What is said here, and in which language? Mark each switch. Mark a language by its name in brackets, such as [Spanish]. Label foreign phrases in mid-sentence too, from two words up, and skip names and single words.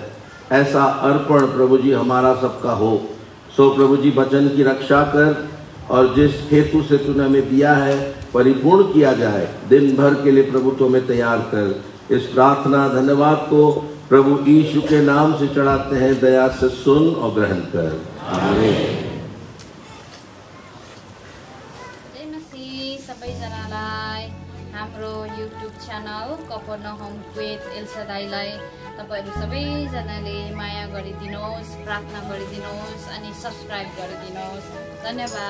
[Hindi] ऐसा अर्पण प्रभु जी हमारा सबका हो। सो प्रभु जी वचन की रक्षा कर, और जिस हेतु से तूने हमें दिया है परिपूर्ण किया जाए। दिन भर के लिए प्रभु तो हमें तैयार कर। इस प्रार्थना धन्यवाद को प्रभु यीशु के नाम से चढ़ाते हैं, दया से सुन और ग्रहण कर। आमीन। [Nepali] सबैजनालाई हाम्रो युट्युब च्यानल कफरनहुम विथ एल्सादाईलाई तपाईहरु सबैजनाले माया गरिदिनुहोस्, प्रार्थना गरिदिनुहोस् अनि सब्स्क्राइब गरिदिनुहोस्।